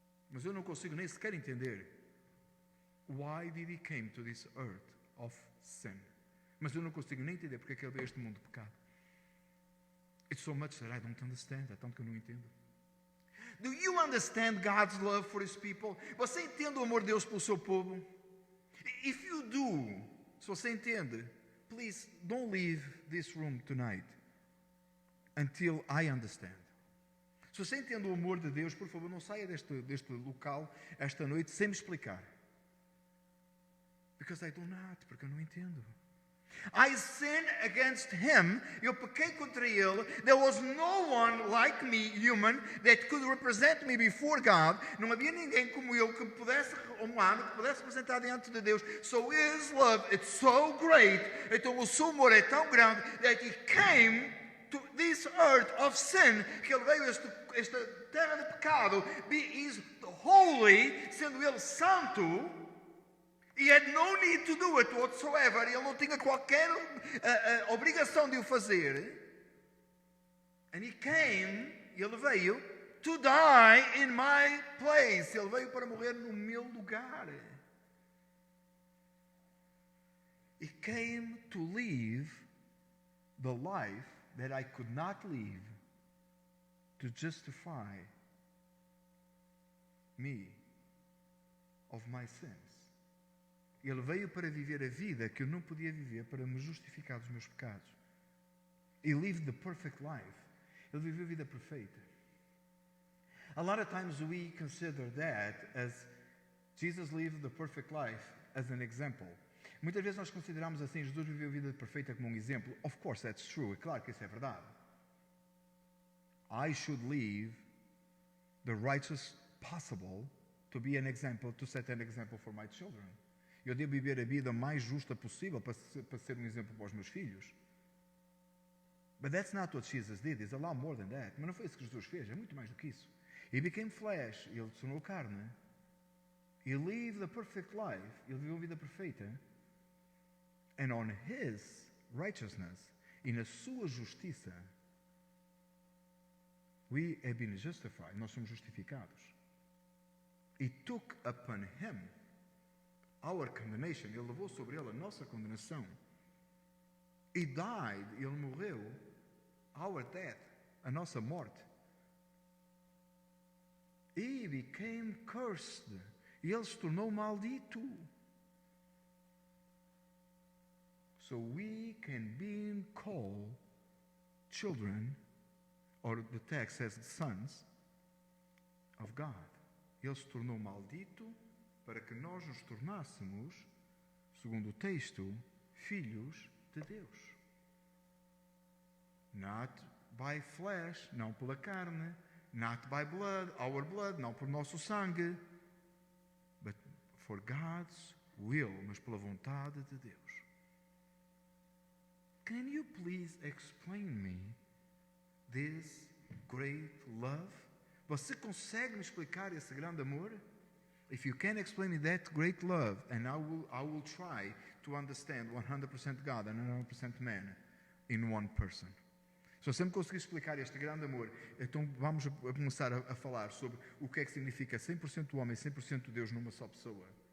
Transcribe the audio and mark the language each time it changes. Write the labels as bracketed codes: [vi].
[pt] Mas eu não consigo nem sequer entender. [en] Why did he came to this earth of sin? [pt] Mas eu não consigo nem entender porque é que ele veio a este mundo de pecado. [en] It's so much that I don't understand. [pt] É tanto que eu não entendo. [en] Do you understand God's love for his people? [pt] Você entende o amor de Deus pelo seu povo? [en] If you do, [pt] se você entende, [en] please don't leave this room tonight until I understand. [pt] Se você entende o amor de Deus, por favor, não saia deste local esta noite sem me explicar. [en] Because I do not, [pt] porque eu não entendo. [en] I sinned against him. [pt] Eu pequei contra ele. [en] There was no one like me, human, that could represent me before God. [pt] Não havia ninguém como eu que pudesse, humano, que pudesse representar diante de Deus. [en] So his love, it's so great. [pt] Então o seu amor é tão grande [en] that he came to this earth of sin, [pt] que ele veio a esta terra de pecado. [en] He is holy, [pt] sendo ele santo. [en] He had no need to do it whatsoever. [pt] Ele não tinha qualquer obrigação de o fazer. [en] And he came, [pt] ele veio, [en] to die in my place. [pt] Ele veio para morrer no meu lugar. [en] He came to live the life that I could not live, to justify me of my sins. [pt] Ele veio para viver a vida que eu não podia viver, para me justificar dos meus pecados. [en] He lived the perfect life. [pt] Ele viveu a vida perfeita. [en] A lot of times we consider that as Jesus lived the perfect life as an example. [pt] Muitas vezes nós consideramos assim, Jesus viveu a vida perfeita como um exemplo. [en] Of course, that's true. [pt] É claro que isso é verdade. [en] I should live the righteous possible to be an example, to set an example for my children. [pt] Eu devo viver a vida mais justa possível para ser um exemplo para os meus filhos. [en] But that's not what Jesus did. It's a lot more than that. [pt] Mas não foi isso que Jesus fez. É muito mais do que isso. [en] He became flesh. [pt] Ele se tornou carne. [en] He lived a perfect life. [pt] Ele viveu uma vida perfeita. [en] And on his righteousness, [pt] e na sua justiça, [en] we have been justified. [pt] Nós somos justificados. [en] He took upon him our condemnation. [pt] Ele levou sobre ele a nossa condenação. [en] He died. [pt] Ele morreu. [en] Our death. [pt] A nossa morte. [en] He became cursed. [pt] E ele se tornou maldito. [en] So we can be called children, or the text says sons, of God. [pt] Ele se tornou maldito para que nós nos tornássemos, segundo o texto, filhos de Deus. [en] Not by flesh, [pt] não pela carne, [en] not by blood, our blood, [pt] não por nosso sangue, [en] but for God's will, [pt] mas pela vontade de Deus. [en] Can you please explain me this great love? [pt] Você consegue me explicar esse grande amor? [en] If you can explain me that great love, and I will try to understand 100% God and 100% man in one person. [pt] Se você me conseguir explicar este grande amor, então vamos começar a falar sobre o que é que significa 100% homem e 100% Deus numa só pessoa.